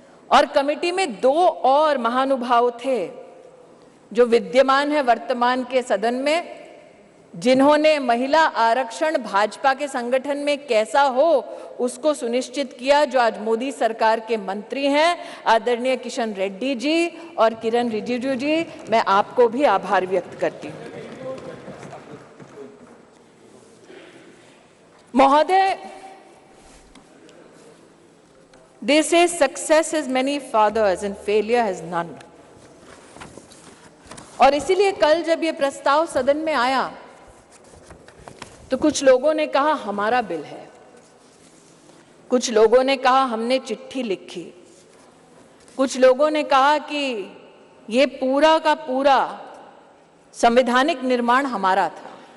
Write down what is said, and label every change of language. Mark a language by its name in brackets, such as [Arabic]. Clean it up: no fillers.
[Hindi] और कमेटी में 2 और महानुभाव थे जो विद्यमान है वर्तमान के सदन में, जिन्होंने महिला आरक्षण भाजपा के संगठन में कैसा हो उसको सुनिश्चित किया, जो आज मोदी सरकार के मंत्री हैं, आदरणीय किशन रेड्डी जी और किरण रिजिजू जी। मैं आपको भी आभार व्यक्त करती हूं। महोदय, [English] they say success has many fathers and failure has none। [Hindi] और इसीलिए कल जब ये प्रस्ताव सदन में आया तो कुछ लोगों ने कहा हमारा बिल है, कुछ लोगों ने कहा हमने चिट्ठी लिखी, कुछ लोगों ने कहा कि ये पूरा का पूरा संवैधानिक निर्माण हमारा था।